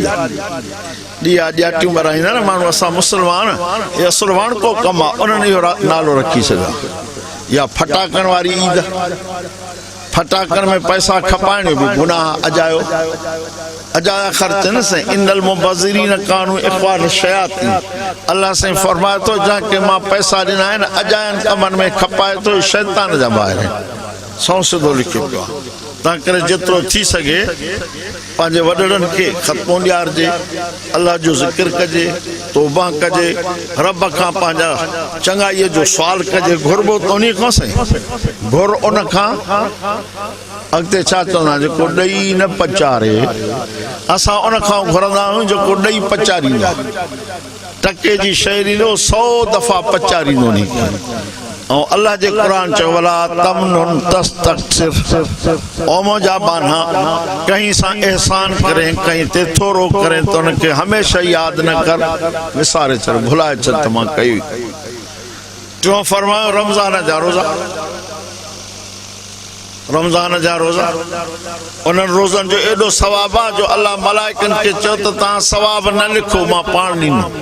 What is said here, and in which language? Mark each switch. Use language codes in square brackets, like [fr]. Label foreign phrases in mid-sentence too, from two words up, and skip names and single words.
[sd] ॾिया ॾियाटियूं ॿाराईंदा न माण्हू, असां मुस्लमान, इहो असुलवान को कमु आहे, उन्हनि इहो नालो रखी छॾियो। या फटाकनि वारी ईद। फटाकनि में पैसा खपाइण बि गुनाह, अजायो अजाया ख़र्च न साईं। [ar] إن المبذرين كانوا إخوان الشياطين. [sd] अल्लाह साईं फरमाए थो जंहिंखे मां पैसा ॾिना आहिनि अजायनि कमनि में खपाए थो, शैतान जा ॿार आहिनि। सौ सिधो लिखियो पियो आहे। तंहिं करे जेतिरो थी सघे पंहिंजे वॾड़नि खे ख़तमो ॾियारिजे, अल्लाह जो ज़िक्र कजे, तौबा कजे, रब खां पंहिंजा चङाईअ जो सुवाल कजे। घुरबो त उन खां साईं, घुर उन खां अॻिते छा चवंदा जेको ॾेई न पचारे, असां उन खां घुरंदा आहियूं जेको ॾेई पचारींदो। टके जी शइ ॾींदो 100 दफ़ा पचारींदो नी। ऐं अल्लाह जे क़ुरान चयो [ar] ولا تمنن تستكثر, [sd] ओ मुंहिंजा बाना कहीं सां एहसान करें, कहीं ते थोरो करें त उनखे हमेशह यादि न कर, विसारे छॾ, भुलाए छॾ त मां कई। टियों फरमायो रमज़ान जा रोज़ा। रमज़ान जा रोज़ा उन्हनि रोज़नि जो एॾो सवाब आहे जो अल्लाह मलाइकनि खे चयो त तव्हां सवाब न लिखो, मां पाण ॾींदुमि।